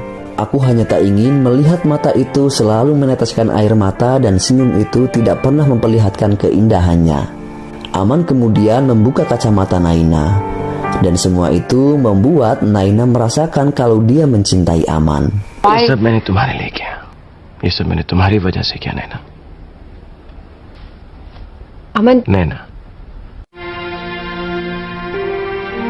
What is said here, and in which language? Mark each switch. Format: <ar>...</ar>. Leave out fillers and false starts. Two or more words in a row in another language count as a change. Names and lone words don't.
<id>Aku hanya tak ingin melihat mata itu selalu meneteskan air mata dan senyum itu tidak pernah memperlihatkan keindahannya. Aman kemudian membuka kacamata Naina. Dan semua itu membuat Naina merasakan kalau dia mencintai Aman.</id> <hi>ये सब मैंने तुम्हारे लिए किया. ये सब मैंने तुम्हारी वजह से किया नैना. अमन, नैना.</hi>